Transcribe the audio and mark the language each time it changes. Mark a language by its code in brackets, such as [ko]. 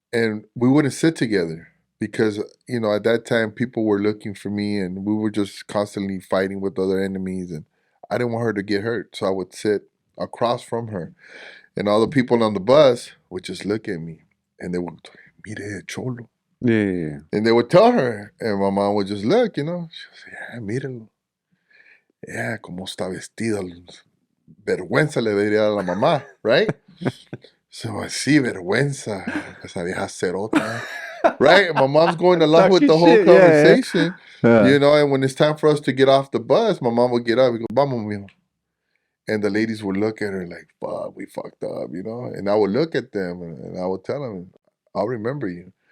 [en] And we wouldn't sit together because, at that time, people were looking for me, and we were just constantly fighting with other enemies, and I didn't want her to get hurt, so I would sit across from her. And all the people on the bus would just look at me, and they would, [es] mire, cholo. [en] Yeah. And they would tell her, and my mom would just look, She would say, yeah, [es] míralo. [en] Yeah, [es] como está vestido. Vergüenza le diría a la mamá, [en] right? So, [es] sí, vergüenza. Esa vieja cerota. [en] Right? And my mom's going along with the whole conversation. Yeah. And when it's time for us to get off the bus, my mom would get up and go, [es] vamos, mijo. [en] And the ladies would look at her like, fuck, we fucked up, And I would look at them and I would tell them, I'll remember you.